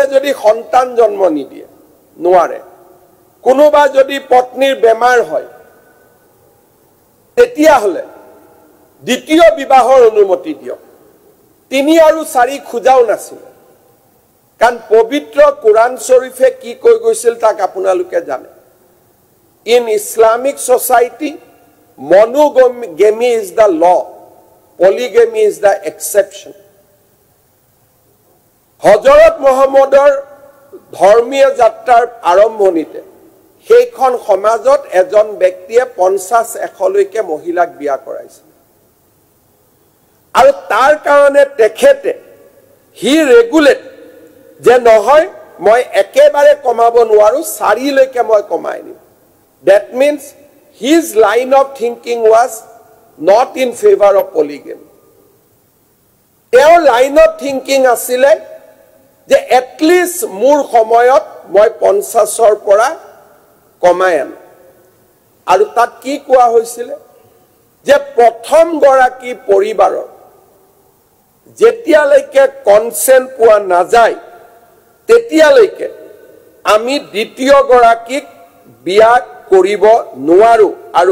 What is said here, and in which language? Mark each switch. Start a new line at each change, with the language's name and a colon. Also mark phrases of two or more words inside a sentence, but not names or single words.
Assamese: যদি সন্তান জন্ম নিদিয়ে নোৱাৰে কোনোবা যদি পত্নীৰ বেমাৰ হয় তেতিয়া হলে দ্বিতীয় বিবাহৰ অনুমতি দিয়ক 3 আৰু 4 খুজাও নাছিল কাৰণ পবিত্ৰ কোৰাণ শ্বৰীফে কি কৈ গৈছিল তাক আপোনালোকে জানে
English: in Islamic society monogamy is the law polygamy is the exception
Assamese: হযৰত মুহাম্মদৰ ধৰ্মীয় যাত্ৰাৰ আৰম্ভণিতে সেইখন সমাজত এজন ব্যক্তিয়ে 50-100 লৈকে মহিলাক বিয়া কৰাইছিল আৰু তাৰ কাৰণে তেখেতে
English: he regulate
Assamese: যে নহয় মই একেবাৰে কমাব নোৱাৰো 4 লৈকে মই কমাই নিম
English: that means his line of thinking was not in favor of polygamy
Assamese: তেওঁৰ
English: line of thinking
Assamese: asile যে
English: at least
Assamese: মোৰ সময়ত মই 50 ৰ পৰা কমাই আনো আৰু তাত কি কোৱা হৈছিল যে প্ৰথম গৰাকী পৰিবাৰৰ যেতিয়ালৈকে কনসেন্ট পোৱা নাযায় তেতিয়ালৈকে আমি দ্বিতীয় গৰাকীক বিয়া কৰিব নোৱাৰো আৰু